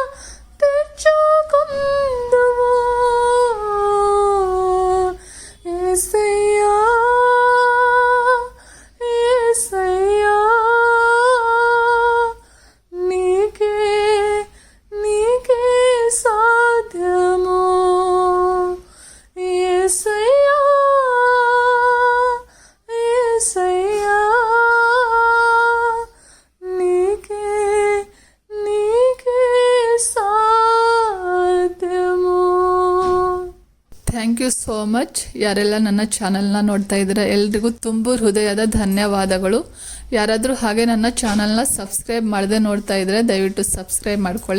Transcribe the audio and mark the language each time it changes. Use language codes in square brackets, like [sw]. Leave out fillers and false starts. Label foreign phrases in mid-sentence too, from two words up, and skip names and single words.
[te] తెచ్చుకుందువు యేసయ్యా యేసయ్యా నీకే నీకే సాధ్యము యేసయ్యా యేసయ్యా నీకే నీకే ಸಾಧ್ಯಮು [en] thank you so much. [kn] ಯಾರೆಲ್ಲ ನನ್ನ ಚಾನಲ್ನ ನೋಡ್ತಾ ಇದ್ದೀರಾ ಎಲ್ರಿಗೂ ತುಂಬು ಹೃದಯದ ಧನ್ಯವಾದಗಳು. ಯಾರಾದರೂ ಹಾಗೆ ನನ್ನ ಚಾನಲ್ನ ಸಬ್ಸ್ಕ್ರೈಬ್ ಮಾಡದೆ ನೋಡ್ತಾ ಇದ್ದರೆ ದಯವಿಟ್ಟು ಸಬ್ಸ್ಕ್ರೈಬ್ ಮಾಡ್ಕೊಳ್ಳಿ.